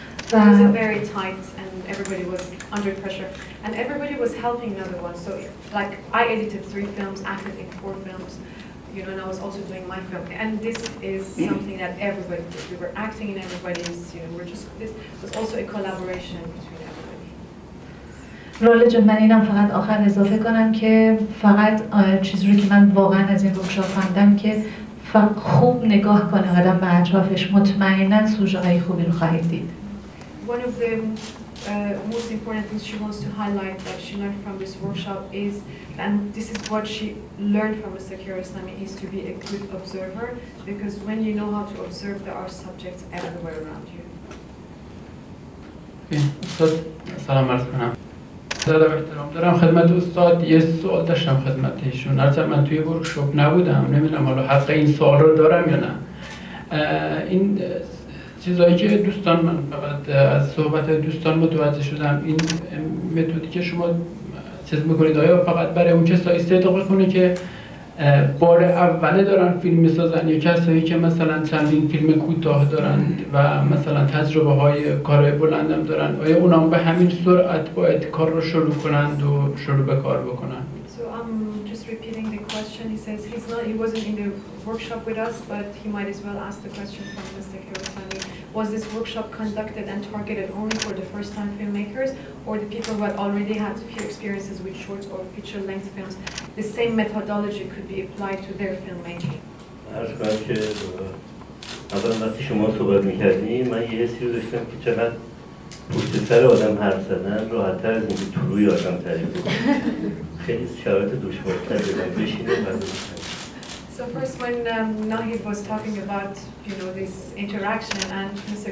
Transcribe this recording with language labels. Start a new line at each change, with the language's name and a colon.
English: It was very tight and everybody was under pressure and everybody was helping another one. So like I edited 3 films, acted in 4 films, and I was also doing my film. And this is something that everybody did. We were acting in everybody's, this was also a collaboration between everybody.
Persian: رولا جان، من اینم فقط آخر اضافه کنم که فقط چیزی رو که من واقعا از این ورکشاپ فهمیدم که خوب نگاه کنه آدم به اطرافش، مطمئنا سوژه های خوبی رو خواهید دید.
English: One of the most important things she wants to highlight that she learned from this workshop is, and this is what she learned from Mr. Kiarostami, is to be a good observer, because when you know how to observe, there are subjects everywhere around you.
Persian: استاد سلام عرض کنم. ادب احترام دارم خدمت استاد. یه سوال داشتم خدمت ایشون. البته من توی ورکشاپ نبودم، نمیدونم حالا حق این سوال رو دارم یا نه. این چیزایی که دوستان، من فقط از صحبت دوستان متوجه شدم، این متدی که شما چیز میکنید آیا فقط برای اون کسایی استفاده کنه که بار اوله دارن فیلم میسازن یا کسایی که مثلا چندین فیلم کوتاه دارن و مثلا تجربه های کارهای بلندم دارن، آیا اونا به همین سرعت باید کار رو شروع کنند و شروع به کار بکنن؟
English: So I'm just repeating the question. He says he wasn't in the workshop with us, but he might as well ask the question from Mr. Kiarostami. Was this workshop conducted and targeted only for the first-time filmmakers, or the people who had already had a few experiences with short or feature-length films? The same methodology could be applied to their filmmaking.
Persian: عرض کنم که اول وقتی شما صحبت می‌کردین من یه حسی رو داشتم که چقدر پشت سر آدم حرف زدن راحت‌تر از اینکه تو روی آدم تعریف کنه. خیلی شرایط دشوارتر بدن بشینه و
English: So first, when Nahid was talking about this interaction, and Mr.